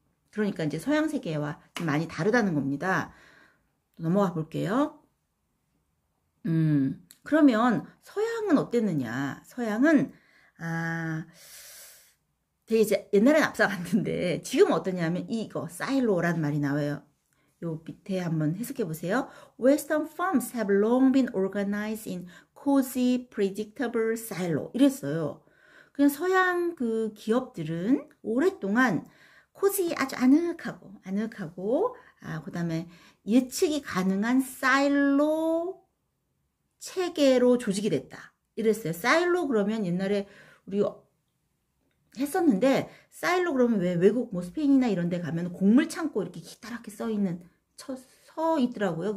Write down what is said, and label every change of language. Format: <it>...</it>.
<ko>그러니까 이제 서양 세계와 좀 많이 다르다는 겁니다. 넘어가 볼게요. 그러면 서양은 어땠느냐? 서양은 되게 이제 옛날에는 앞서갔는데 지금은 어떠냐면 이거 사일로라는 말이 나와요. 요 밑에 한번 해석해 보세요.</ko> <en>Western firms have long been organized in cozy, predictable silo.</en> <ko>이랬어요. 그냥 서양 그 기업들은 오랫동안 코지 아주 아늑하고, 그 다음에 예측이 가능한 사일로 체계로 조직이 됐다. 이랬어요. 사일로 그러면 옛날에 우리 했었는데, 사일로 그러면 왜 외국 뭐 스페인이나 이런 데 가면 곡물 창고 이렇게 기다랗게 서 있더라고요.</ko>